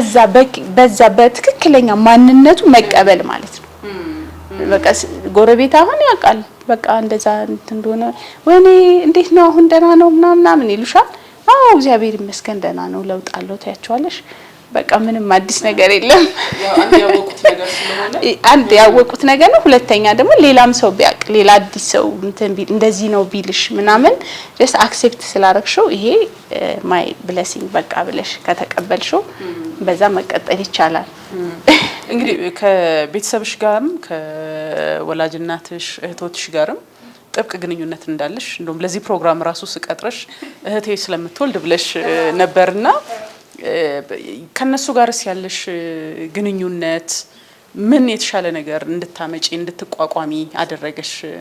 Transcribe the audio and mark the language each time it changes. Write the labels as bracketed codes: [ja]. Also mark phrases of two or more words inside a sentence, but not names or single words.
[am] በዛ በትክክለኛ ማንነቱ መቀበል ማለት ነው በቃ ጎረቤት አሁን ያውቃል በቃ እንደዛ እንደሆነ ወይኔ እንዴት ነው አሁን ደህና ነው ምናምን ይሉሻል አዎ እግዚአብሔር ይመስገን ደህና ነው ለውጥ አለው ታያቸዋለሽ በቃ ምንም አዲስ ነገር የለም አንድ ያወቁት ነገር ነው ሁለተኛ ደግሞ ሌላም ሰው ቢያቅ ሌላ አዲስ ሰው እንትን ቢል እንደዚህ ነው ቢልሽ ምናምን [en] just accept [am] ስላረክሽው ይሄ [en] my blessing [am] በቃ ብለሽ ከተቀበልሽው በዛ መቀጠል ይቻላል እንግዲህ ከቤተሰብሽ ጋርም ከወላጅናትሽ እህቶችሽ ጋርም ጥብቅ ግንኙነት እንዳለሽ እንደውም ለዚህ ፕሮግራም ራሱ ስቀጥረሽ እህቴ ስለምትወልድ ብለሽ ነበርና ከነሱ ጋርስ ያለሽ ግንኙነት ምን የተሻለ ነገር እንድታመጪ እንድትቋቋሚ አደረገሽ